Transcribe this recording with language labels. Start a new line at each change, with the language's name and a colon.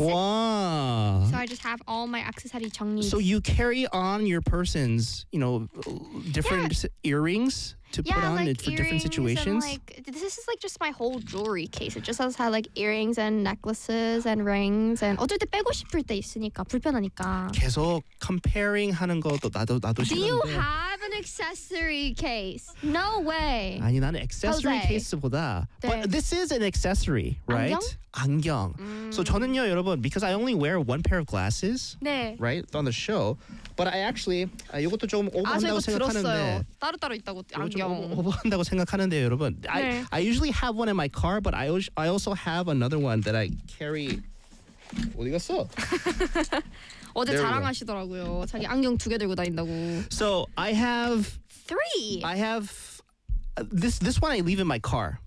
English: Wow. So I just have all my
Korean: 액세서리 정리.
English: So you carry on your person's, you know, different earrings to put on like for different situations? Yeah, like, this is like just my whole jewelry case. It just has had like earrings and necklaces and rings.
Korean: And 어쩔 때 빼고 싶을 때 있으니까, 불편하니까. 계속 comparing 하는 것도 나도 싫은데.
English: Do you have an accessory case? No way.
Korean: 아니, 나는 accessory case보다. 네.
English: But this is an accessory, right? 안경?
Korean: 안경.
English: Mm. So
Korean: 저는요, 여러분,
English: because I only wear one pair of glasses,
Korean: 네.
English: right, on the show, but I actually,
Korean: 이것도 좀 오버한다고 생각하는데. 아, 저 이거 들었어요. 따로따로 있다고. 오버한다고 생각하는데요, 여러분. 네.
English: I usually have one in my car, but I also have another one that I carry.
Korean: 어디 갔어? 어제 자랑하시더라고요. 자기 안경 두 개 들고 다닌다고.
English: So I have three. I have this one I leave in my car.